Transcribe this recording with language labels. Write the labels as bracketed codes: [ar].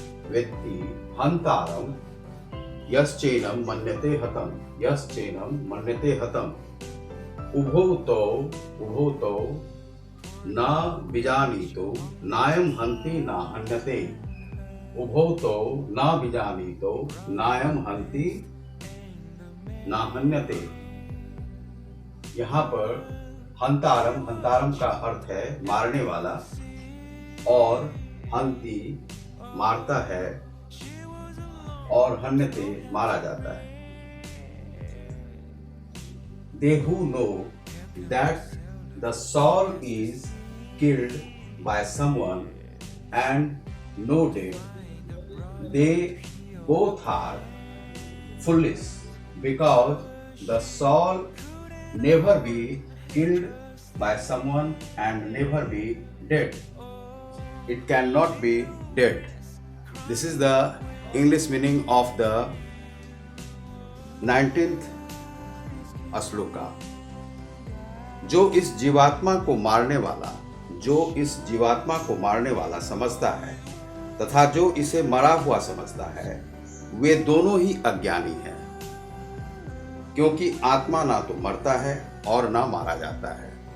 [sa] वेत्ति हंतारम यश्चैनम मन्यते हतम, यश्चैनम मन्यते हतम उभौ तौ न विजानीतो नायम हन्ति न हन्यते, उभौ तौ न विजानीतो नायम हन्ति न हन्यते। [hi] यहाँ पर हंतारम, हंतारम का अर्थ है मारने वाला, और हन्ति मारता है, और हन्यते मारा जाता है। [en] They who know that the soul is killed by someone and no death, they both are foolish, because the soul never be killed by someone and never be dead. It cannot be dead. This is the English meaning of the 19th shloka. [hi] जो इस जीवात्मा को मारने वाला, जो इस जीवात्मा को मारने वाला समझता है तथा जो इसे मरा हुआ समझता है, वे दोनों ही अज्ञानी हैं, क्योंकि आत्मा ना तो मरता है और ना मारा जाता है।